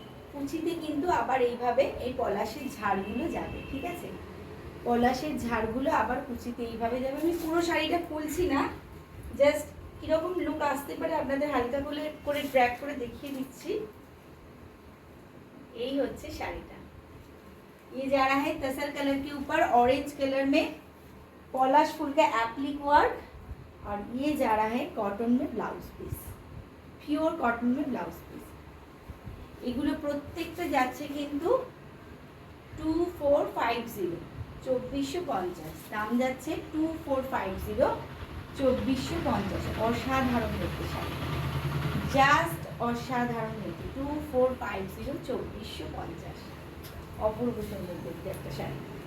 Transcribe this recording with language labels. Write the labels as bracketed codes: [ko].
[bn] কুচিতে কিন্তু আবার এইভাবে এই পলাশের ঝাড়গুলো যাবে, ঠিক আছে, পলাশের ঝাড়গুলো আবার কুচিতে এইভাবে যাবে। আমি পুরো শাড়িটা খুলছি না, জাস্ট কিরকম লুক আসতে পারে আপনাদের হালকা করে ট্র্যাক করে দেখিয়ে দিচ্ছি। এই হচ্ছে শাড়িটা। [hi] ये जा रहा है तसर कलर के ऊपर ऑरेंज कलर में पॉलाश फूल का एप्लिक वर्क, और ये जा रहा है कॉटन में ब्लाउज पीस, प्योर कॉटन में ब्लाउज पीस। [bn] এগুলো প্রত্যেকটা যাচ্ছে কিন্তু 2450, 2450 দাম যাচ্ছে। 2450, 2450। অসাধারণ দেখতে শাড়ি, জাস্ট অসাধারণ দেখতে। 2450, 2450, অপূর্ব সুন্দর দেখতে একটা শাড়ি।